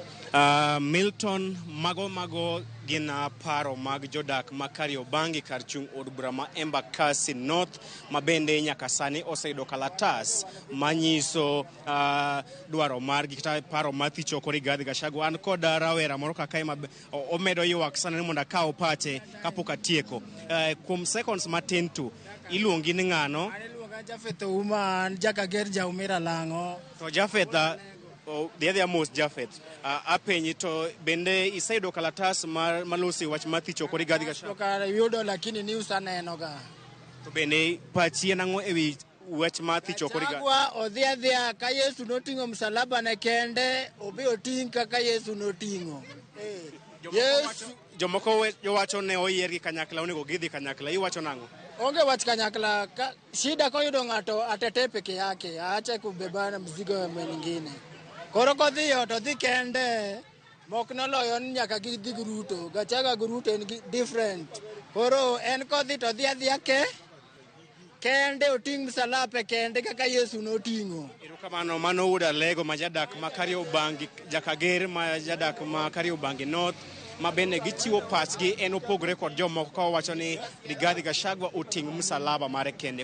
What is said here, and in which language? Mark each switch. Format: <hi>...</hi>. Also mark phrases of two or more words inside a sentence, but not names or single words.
<luo>Milton, mago gin paro mag jodak ma Kariobangi kar chung' od bura ma Embakasi North ma bende nyaka sani oseyudo kalatas manyiso dwaro margi kata paro mar thichoko Rigathi Gachagua. An kod rawera moro kaka omedo ywak sana ni mondo akaw pache kapok atieko. Kuom seconds matin tu, iluongi ni ng'ano? An iluonga Jafeth Ouma, an Jakager Jaumira Lang'o. To Jafeth,</luo> <en>the other most</en> <luo>Jafeth, apenyi to bende iseyudo kalatas malosi wach mar thichoko Rigathi Gachagua? Kara yudo lakini news aneno ga. To bende pachi nang'o ewi wach mar thichoko Rigathi? Gachagua odhi adhiya ka Yesu noting'o msalaba ne kende, obi oting' kaka Yesu noting'o. Yesu Jomoko wacho ne oyier gi kanyakla, onego gidhi kanyakla. Iwacho nang'o? onge wach kanyakla, shida koyudo ng'ato atetee peke yake, aache</luo> <sw>kubebana mzigo mwingine.</sw> <luo>Koro kodhiyo to dhi kende, mok noloyo ni nyaka gidhi gi Ruto. Gachagua gi Ruto en different. Koro en kodhi to dhi adhiya kende oting' msalaba kende kaka Yesu noting'o. Erokamano, mano wuoda Lego ma jadak ma Kariobangi, Jakager ma jadak ma Kariobangi North, ma bende gichiwo pachgi en opogore kod jomoko ka wacho ni Rigathi Gachagua oting' msalaba mare kende.</luo>